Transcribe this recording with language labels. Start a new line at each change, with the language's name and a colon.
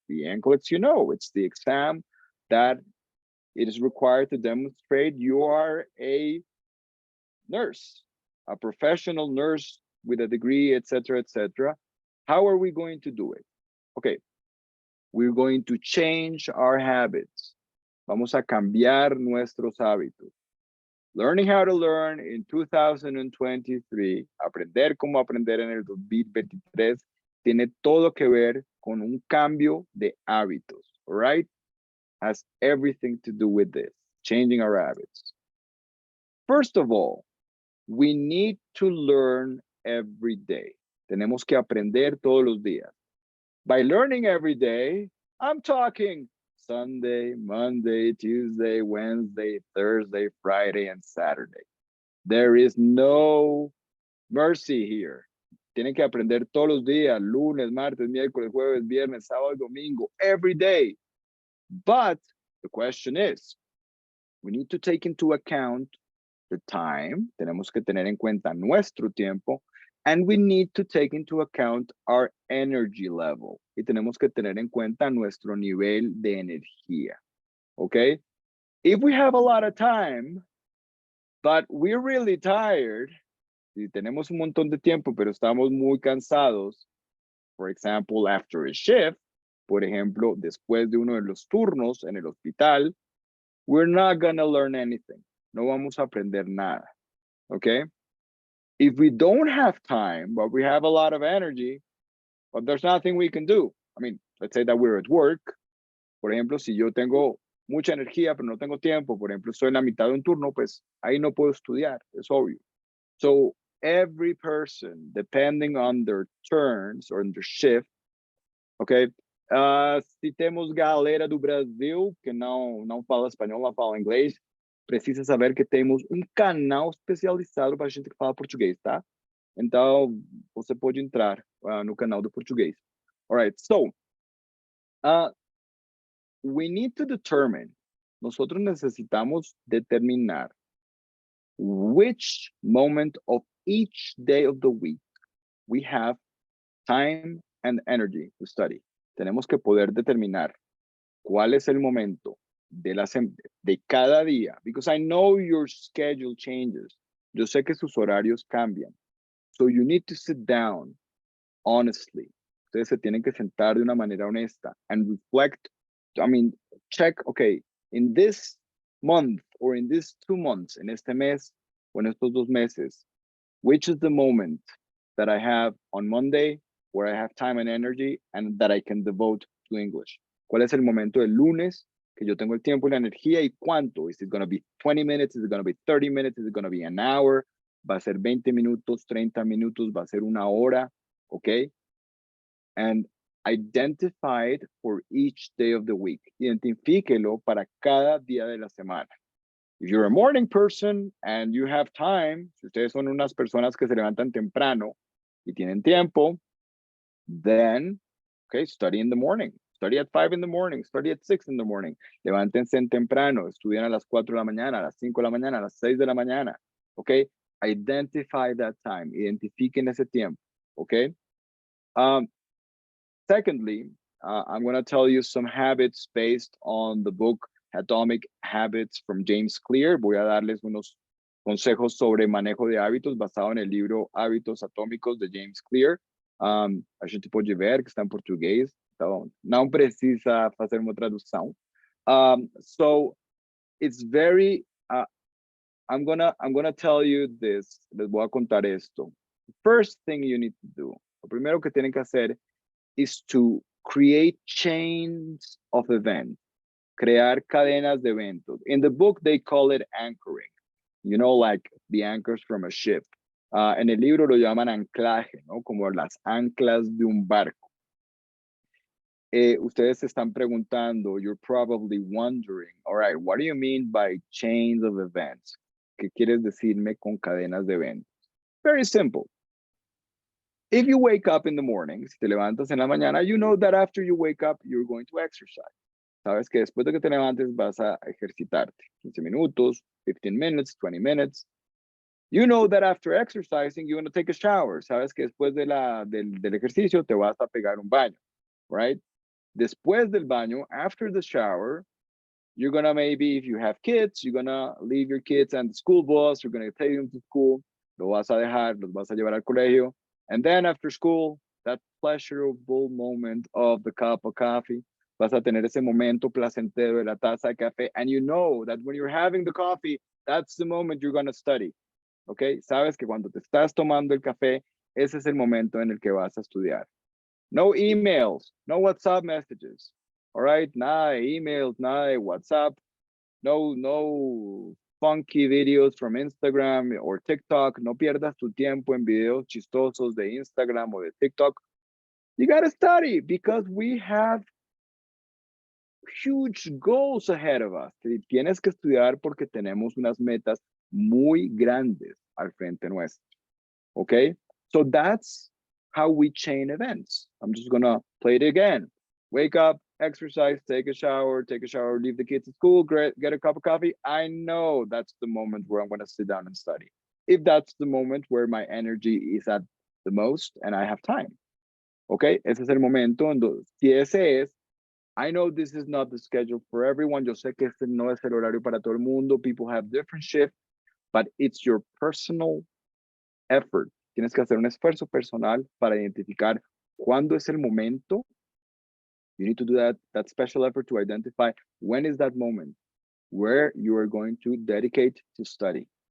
English: The NCLEX, you know, it's the exam that it is required to demonstrate you are a nurse, a professional nurse with a degree, etc., etc. How are we going to do it? Okay, we're going to change our habits.
Spanish: Vamos a cambiar nuestros hábitos.
English: Learning how to learn in 2023,
Spanish: aprender cómo aprender en el 2023, tiene todo que ver con un cambio de hábitos,
English: all right? Has everything to do with this, changing our habits. First of all, we need to learn every day.
Spanish: Tenemos que aprender todos los días.
English: By learning every day, I'm talking Sunday, Monday, Tuesday, Wednesday, Thursday, Friday, and Saturday. There is no mercy here.
Spanish: Tienen que aprender todos los días, lunes, martes, miércoles, jueves, viernes, sábado, domingo,
English: every day. But the question is, we need to take into account the time.
Spanish: Tenemos que tener en cuenta nuestro tiempo.
English: And we need to take into account our energy level.
Spanish: Y tenemos que tener en cuenta nuestro nivel de energía. Okay?
English: If we have a lot of time, but we're really tired,
Spanish: si tenemos un montón de tiempo, pero estamos muy cansados,
English: for example, after a shift,
Spanish: por ejemplo, después de uno de los turnos en el hospital,
English: we're not gonna learn anything.
Spanish: No vamos a aprender nada.
English: Okay? If we don't have time, but we have a lot of energy, but there's nothing we can do. I mean, let's say that we're at work.
Spanish: Por ejemplo, si yo tengo mucha energía, pero no tengo tiempo, por ejemplo, estoy en la mitad de un turno, pues ahí no puedo estudiar, es obvio.
English: So every person, depending on their turns or their shift, okay?
Portuguese: Se temos galera do Brasil que não fala espanhol, não fala inglês, precisa saber que temos um canal especializado para gente que fala português, tá? Então, você pode entrar no canal do português.
English: All right, so, we need to determine,
Spanish: nosotros necesitamos determinar
English: which moment of each day of the week we have time and energy to study.
Spanish: Tenemos que poder determinar cuál es el momento de cada día,
English: because I know your schedule changes.
Spanish: Yo sé que sus horarios cambian.
English: So you need to sit down honestly.
Spanish: Ustedes se tienen que sentar de una manera honesta
English: and reflect. I mean, check, okay, in this month or in these 2 months,
Spanish: en este mes o en estos 2 meses,
English: which is the moment that I have on Monday where I have time and energy and that I can devote to English?
Spanish: ¿Cuál es el momento del lunes que yo tengo el tiempo y la energía y cuánto?
English: Is it going to be 20 minutes? Is it going to be 30 minutes? Is it going to be an hour?
Spanish: ¿Va a ser 20 minutos, 30 minutos? ¿Va a ser una hora? Okay?
English: And identify it for each day of the week.
Spanish: Identifíquelo para cada día de la semana.
English: If you're a morning person and you have time,
Spanish: si ustedes son unas personas que se levantan temprano y tienen tiempo,
English: then, okay, study in the morning. Study at 5 in the morning, study at 6 in the morning.
Spanish: Levántense en temprano, estudien a las 4 de la mañana, a las 5 de la mañana, a las 6 de la mañana,
English: okay? Identify that time,
Spanish: identifiquen ese tiempo,
English: okay? Secondly, I'm going to tell you some habits based on the book Atomic Habits from James Clear.
Spanish: Voy a darles unos consejos sobre manejo de hábitos basado en el libro Hábitos Atómicos de James Clear.
Portuguese: A gente pode ver que está em português, então não precisa fazer uma tradução.
English: So it's very, I'm gonna tell you this,
Spanish: les voy a contar esto.
English: First thing you need to do,
Spanish: lo primero que tienen que hacer
English: is to create chains of events,
Spanish: crear cadenas de eventos.
English: In the book, they call it anchoring, you know, like the anchors from a ship. En el libro lo llaman anclaje, ¿no? Como las anclas de un barco.
Spanish: Ustedes se están preguntando,
English: you're probably wondering, all right, what do you mean by chains of events?
Spanish: ¿Qué quieres decirme con cadenas de eventos?
English: Very simple. If you wake up in the morning,
Spanish: si te levantas en la mañana,
English: you know that after you wake up, you're going to exercise.
Spanish: Sabes que después de que te levantes vas a ejercitarte. 15 minutos,
English: 15 minutes, 20 minutes. You know that after exercising, you're going to take a shower.
Spanish: Sabes que después del ejercicio te vas a pegar un baño,
English: right?
Spanish: Después del baño,
English: after the shower, you're going to maybe, if you have kids, you're going to leave your kids and the school bus, you're going to take them to school,
Spanish: lo vas a dejar, los vas a llevar al colegio.
English: And then after school, that pleasurable moment of the cup of coffee,
Spanish: vas a tener ese momento placentero de la taza de café.
English: And you know that when you're having the coffee, that's the moment you're going to study. Okay?
Spanish: Sabes que cuando te estás tomando el café, ese es el momento en el que vas a estudiar.
English: No emails, no WhatsApp messages. All right?
Spanish: Nada de emails, nada de WhatsApp.
English: No funky videos from Instagram or TikTok.
Spanish: No pierdas tu tiempo en videos chistosos de Instagram o de TikTok.
English: You got to study because we have huge goals ahead of us.
Spanish: Tienes que estudiar porque tenemos unas metas muy grandes al frente nuestro.
English: Okay? So that's how we chain events. I'm just going to play it again. Wake up, exercise, take a shower, leave the kids at school, get a cup of coffee. I know that's the moment where I'm going to sit down and study. If that's the moment where my energy is at the most and I have time.
Spanish: Okay, ese es el momento. Si ese es,
English: I know this is not the schedule for everyone.
Spanish: Yo sé que este no es el horario para todo el mundo.
English: People have different shifts, but it's your personal effort.
Spanish: Tienes que hacer un esfuerzo personal para identificar cuándo es el momento.
English: You need to do that special effort to identify when is that moment where you are going to dedicate to study.